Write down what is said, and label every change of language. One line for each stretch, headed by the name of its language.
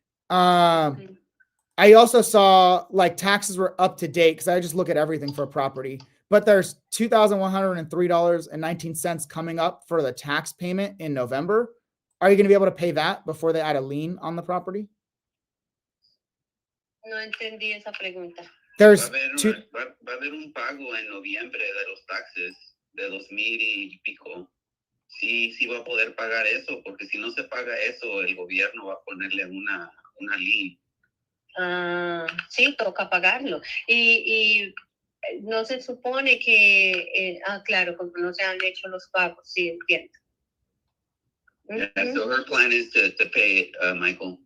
English: Mm-hmm. I also saw like taxes were up to date because I just look at everything for a property, but there's $2,103.19 coming up for the tax payment in November. Are you going to be able to pay that before they add a lien on the property?
Spanish: No entendí esa pregunta.
English: There's
Spanish: va a haber un pago en noviembre de los taxes de 2,000 y pico. Sí va a poder pagar eso, porque si no se paga eso, el gobierno va a ponerle una lien. Sí, toca pagarlo. Y no se supone que, claro, como no se han hecho los pagos, sí, entiendo.
English: Yeah, so her plan is to pay it, Michael.